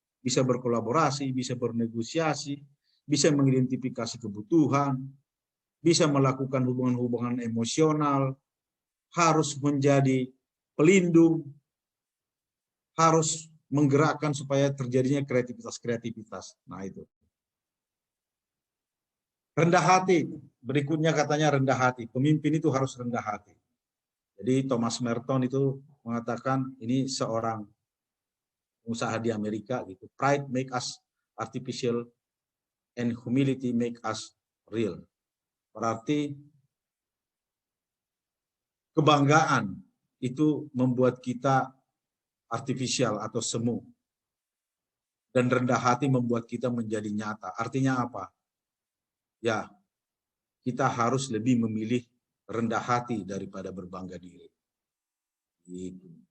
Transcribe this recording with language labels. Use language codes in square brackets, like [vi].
[id] Bisa berkolaborasi, bisa bernegosiasi, bisa mengidentifikasi kebutuhan, bisa melakukan hubungan-hubungan emosional, harus menjadi pelindung, harus menggerakkan supaya terjadinya kreativitas. Nah itu. Rendah hati, berikutnya katanya rendah hati. Pemimpin itu harus rendah hati. Jadi Thomas Merton itu mengatakan, ini seorang pengusaha di Amerika gitu. [en] Pride make us artificial and humility make us real. [id] Berarti kebanggaan itu membuat kita artifisial atau semu. Dan rendah hati membuat kita menjadi nyata. Artinya apa? Ya, kita harus lebih memilih rendah hati daripada berbangga diri. Gitu.